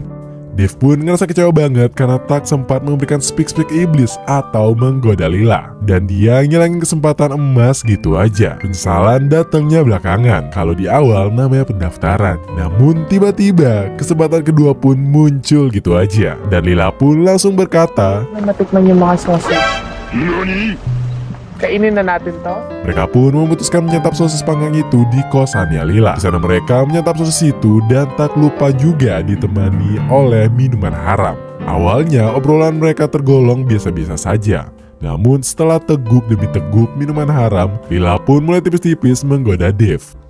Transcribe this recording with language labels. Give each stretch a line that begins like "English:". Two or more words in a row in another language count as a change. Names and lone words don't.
Indonesian: Dave pun ngerasa kecewa banget karena tak sempat memberikan speak-speak iblis atau menggoda Lila. Dan dia ngilangin kesempatan emas gitu aja. Penyesalan datangnya belakangan, kalau di awal namanya pendaftaran. Namun tiba-tiba kesempatan kedua pun muncul gitu aja. Dan Lila pun langsung berkata,
Filipino: Matikman yung mga sausage. Kainin na natin to.
Indonesian: Mereka pun memutuskan menyantap sosis panggang itu di kosannya Lila. Di sana mereka menyantap sosis itu dan tak lupa juga ditemani oleh minuman haram. Awalnya obrolan mereka tergolong biasa-biasa saja. Namun setelah teguk demi teguk minuman haram, Lila pun mulai tipis-tipis menggoda Dave.